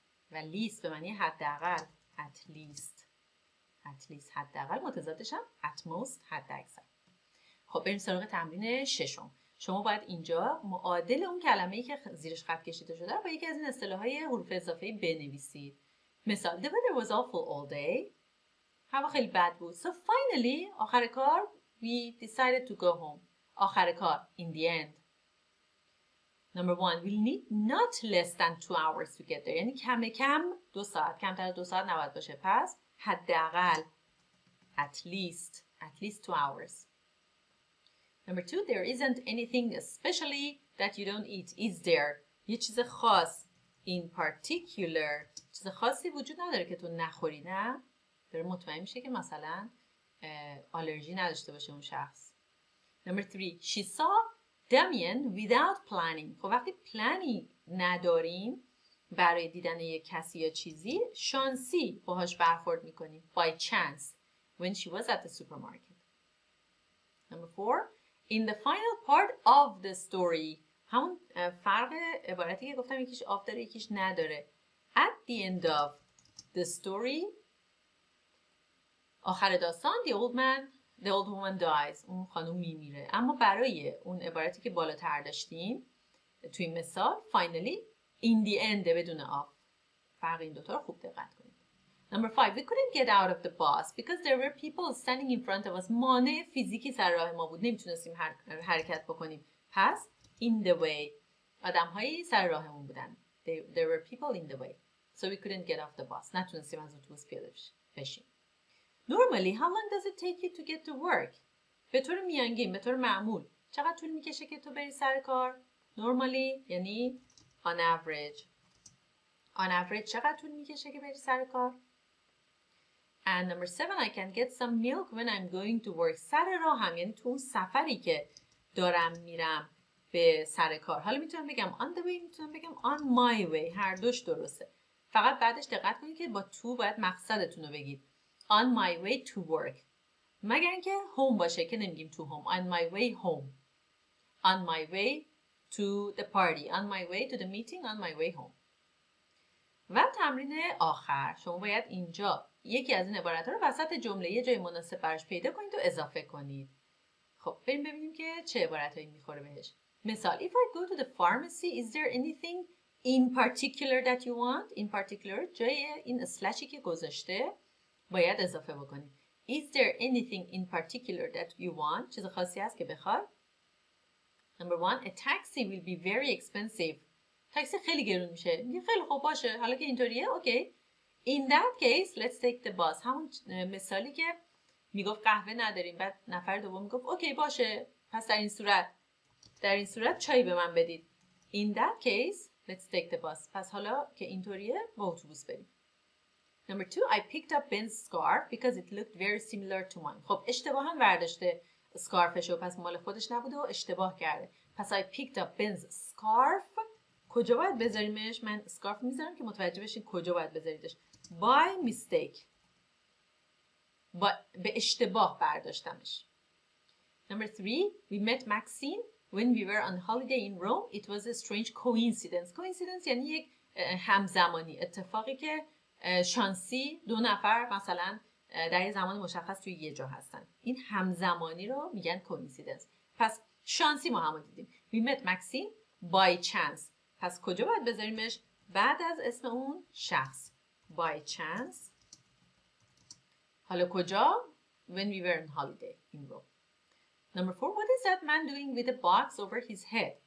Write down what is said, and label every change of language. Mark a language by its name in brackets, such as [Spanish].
[Persian] و [English] least [Persian] به معنی حداقل [English] at least [Persian] حداقل متضادش هم [English] at most [Persian] حداکثر. خب بریم سراغ تمرین ششم. شما باید اینجا معادل اون کلمه‌ای که زیرش خط کشیده شده رو با یکی از این اصطلاح‌های حروف اضافه‌ای بنویسید. [English] مثال The weather was awful all day. [Persian] هوا خیلی بد بود. [English] So finally [Persian] آخر کار [English] we decided to go home. [Persian] آخر کار [English] in the end. Number 1 we'll need not less than 2 hours to get there. [Persian] یعنی کم 2 ساعت. کمتر از 2 ساعت نباید باشه. پس حداقل [English] at least 2 hours. Number 2 there isn't anything especially that you don't eat. Is there? [Persian] یه چیز خاص [English] in particular [Persian] چیز خاصی وجود نداره که تو نخوری. نه؟ داره مطمئن میشه که مثلا آلرژی نداشته باشه اون شخص. [English] Number 3 she saw Damien without planning. [Persian] خب وقتی پلانی نداریم برای دیدن یک کسی یا چیزی شانسی باهاش برخورد میکنیم. [English] By chance when she was at the supermarket. Number 4. In the final part of the story. [Persian] همون فرق عبارتی که گفتم یکیش of داره یکیش نداره. [English] At the end of the story. [Persian] آخر داستان [English] the old woman dies. [Persian] اون خانم میمیره. اما برای اون عبارتی که بالاتر داشتیم توی مثال [English] finally in the end [Persian] بدون of. فرق این دوتا رو خوب دقت کنید. [English] Number 5. We couldn't get out of the bus because there were people standing in front of us. [Persian] مانع فیزیکی سر راه ما بود. نمیتونستیم حرکت بکنیم. [English] پس in the way. [Persian] آدم‌هایی سر راهمون بودن. [English] There were people in the way. So we couldn't get off the bus. [Persian] نتونستیم از اتوبوس پیاده بشیم. [English] Normally, how long does it take you to get to work? [Persian] به طور میانگین، به طور معمول. چقدر طول میکشه که تو بری سر کار؟ [English] Normally [Persian] یعنی [English] on average. On average [Persian] چقدر طول میکشه که بری سر کار؟ [English] And number 7, I can get some milk when I'm going to work. [Persian] سر راهم یعنی تو اون سفری که دارم میرم به سر کار. حالا میتونم بگم [English] on the way، [Persian] میتونم بگم [English] on my way. [Persian] هر دوش درسته. فقط بعدش دقت کنید که با تو باید مقصدتون رو بگید. [English] On my way to work. [Persian] مگر اینکه home باشه که نمیگیم [English] to home. On my way home. On my way to the party. On my way to the meeting. On my way home. [Persian] و تمرین آخر. شما باید اینجا یکی از این عبارت‌ها رو وسط جمله یه جای مناسب براش پیدا کنید و اضافه کنید. خب بریم ببینیم که چه عبارتایی میخوره بهش. [English] مثال If I go to the pharmacy, is there anything in particular that you want? In particular [Persian] جای این اسلشی که گذاشته باید اضافه بکنید. [English] Is there anything in particular that you want? [Persian] چیز خاصی هست که بخواد؟ [English] Number 1. A taxi will be very expensive. [Persian] تاکسی خیلی گرون میشه. میگه خیلی خوب باشه. حالا که اینطوریه اوکی. [English] In that case, let's take the bus. [Persian] همون مثالی که میگفت قهوه نداریم. بعد نفر دوم میگفت اوکی باشه. پس در این صورت چای به من بدید. [English] In that case, let's take the bus. [Persian] پس حالا که اینطوریه با اتوبوس بریم. [English] Number 2, I picked up Ben's scarf because it looked very similar to mine. [Persian] خب اشتباها برداشته اسکارفشو، پس مال خودش نبوده و اشتباه کرده. [English] پس I picked up Ben's scarf. [Persian] کجا باید بذاریمش؟ من اسکارف میذارم که متوجه بشین کجا باید بذاریدش. [English] By mistake. [Persian] به اشتباه برداشتمش. [English] Number 3, we met Maxine when we were on holiday in Rome. It was a strange coincidence. [Persian] Coincidence یعنی یک همزمانی، اتفاقی که شانسی دو نفر مثلا در یه زمان مشخص توی یه جا هستن. این همزمانی رو میگن coincidence. پس شانسی ما هم دیدیم. [English] We met Maxine by chance. [Persian] پس کجا باید بذاریمش؟ بعد از اسم اون شخص. [English] By chance. [Persian] حالا کجا؟ [English] When we were on holiday in Rome. Number 4. What is that man doing with a box over his head?